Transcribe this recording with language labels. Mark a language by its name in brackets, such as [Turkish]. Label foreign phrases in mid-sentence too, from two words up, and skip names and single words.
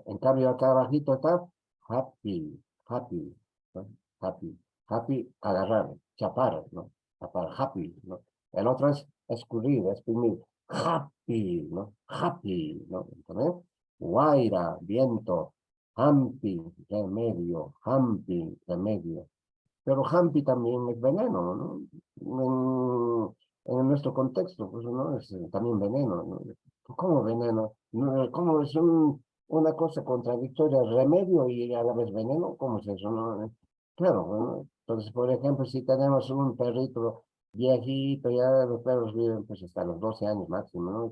[Spanish] En cambio, acá abajito está happy, ¿no? Happy, agarrar, chapar, ¿no? Para happy, ¿no? El otro es escurrir, exprimir. Happy, ¿no? Happy, ¿no? ¿Entendés? Guaira, viento. Hampi, remedio. Pero hampi también es veneno, ¿no? En nuestro contexto, pues, ¿no? Es también veneno, ¿no? ¿Cómo veneno? ¿Cómo es una cosa contradictoria? Remedio y a la vez veneno, ¿cómo es eso, no? Claro, bueno, entonces, por ejemplo, si tenemos un perrito viejito, ya los perros viven pues hasta los 12 años máximo, ¿no?